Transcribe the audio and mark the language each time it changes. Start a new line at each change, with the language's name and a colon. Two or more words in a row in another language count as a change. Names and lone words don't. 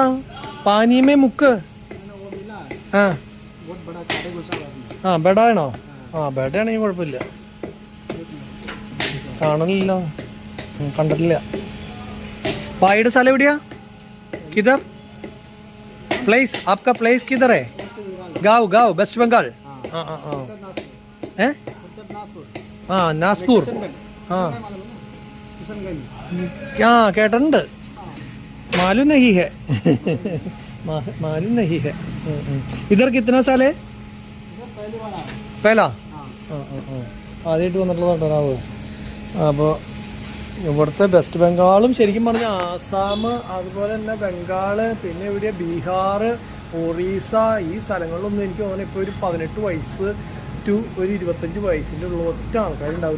Malayalam: പാനിയമേ മുക്ക്. ബെഡാണോ? ബെഡാണെങ്കിൽ കുഴപ്പമില്ല. കാണലില്ല, കണ്ടിട്ടില്ല. ഭായിയുടെ സ്ഥലം എവിടെയാ?
Hindi: किधर प्लेस? आपका प्लेस किधर है? गाँव वेस्ट बंगाल. नागपुर.
Malayalam: കേട്ടിട്ടുണ്ട്.
Hindi: मालूम नहीं है. इधर कितना साल है? पहला.
Malayalam: ആദ്യമായിട്ട് വന്നിട്ടുള്ളതാണോ? അപ്പോൾ ഇവിടുത്തെ വെസ്റ്റ് ബംഗാളും ശരിക്കും പറഞ്ഞാൽ ആസാം, അതുപോലെ തന്നെ ബംഗാൾ, പിന്നെ ഇവിടെ ബീഹാർ, ഒറീസ, ഈ സ്ഥലങ്ങളിലൊന്നും എനിക്ക് തോന്നുന്നു ഇപ്പോൾ ഒരു 18 വയസ്സ് ടു ഒരു 25 വയസ്സിൻ്റെ ഉള്ള ഒറ്റ ആൾക്കാരുണ്ടാവില്ല.